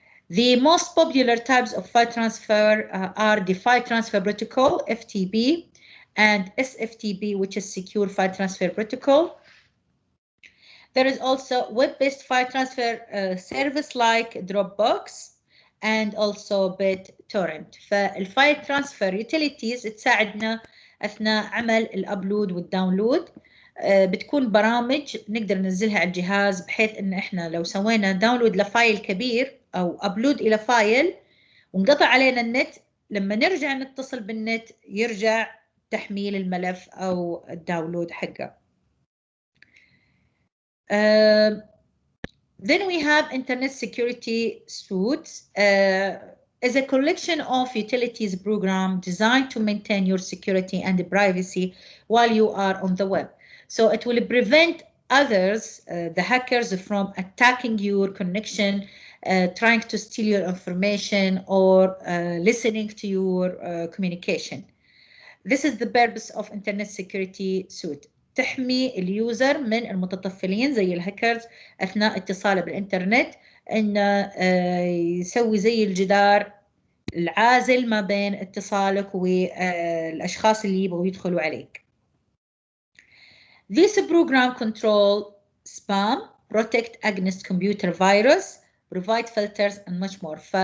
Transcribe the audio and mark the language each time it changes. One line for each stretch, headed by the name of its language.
English: The most popular types of file transfer are the File Transfer Protocol, FTP, and SFTP, which is Secure File Transfer Protocol. There is also web-based file transfer service like Dropbox and also BitTorrent.
Arabic: فالفايل ترانسفير يوتيليتيز تساعدنا أثناء عمل الأبلود والداونلود. بتكون برامج نقدر ننزلها على الجهاز بحيث إن إحنا لو سوينا داونلود لفايل كبير أو أبلود إلى فايل وانقطع علينا النت، لما نرجع نتصل بالنت يرجع تحميل الملف أو الداونلود حقه.
English: Then we have Internet Security Suite. Is a collection of utilities program designed to maintain your security and privacy while you are on the web. So it will prevent others, the hackers, from attacking your connection, trying to steal your information or listening to your communication. This is the purpose of Internet Security Suite.
Arabic: تحمي اليوزر من المتطفلين زي الهاكرز أثناء اتصاله بالإنترنت، إنه يسوي زي الجدار العازل ما بين اتصالك والأشخاص اللي يبغوا يدخلوا عليك.
English: This program control spam, protect against computer virus, provide filters and much more.